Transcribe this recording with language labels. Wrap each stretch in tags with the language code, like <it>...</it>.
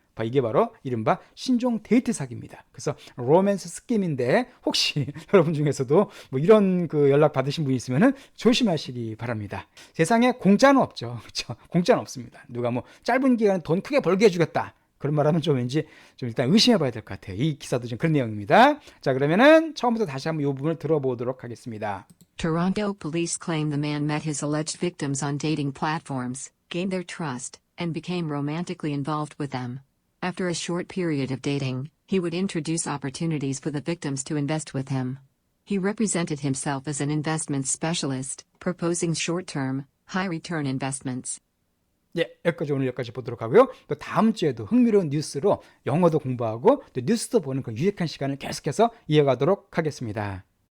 <ko>이게 바로 이른바 신종 데이트 사기입니다. 그래서 로맨스 스킴인데 혹시 여러분 중에서도 뭐 이런 그 연락 받으신 분이 있으면 조심하시기 바랍니다. 세상에 공짜는 없죠. 그렇죠? 공짜는 없습니다. 누가 뭐 짧은 기간에 돈 크게 벌게 해주겠다, 그런 말하면 좀 왠지 좀 일단 의심해봐야 될 것 같아요. 이 기사도 좀 그런 내용입니다. 자, 그러면은 처음부터 다시 한번 이 부분을 들어보도록 하겠습니다.</ko> <en>Toronto police claim the man met his alleged victims on dating platforms, gained their trust, and became romantically involved with them. After a short period of dating, he would introduce opportunities for the victims to invest with him. He represented himself as an investment specialist, proposing short-term, high-return investments.</en> <ko>예, 오늘 여기까지 보도록 하고요. 또 다음 주에도 흥미로운 뉴스로 영어도 공부하고 또 뉴스도 보는 그 유익한 시간을 계속해서 이어가도록 하겠습니다.</ko>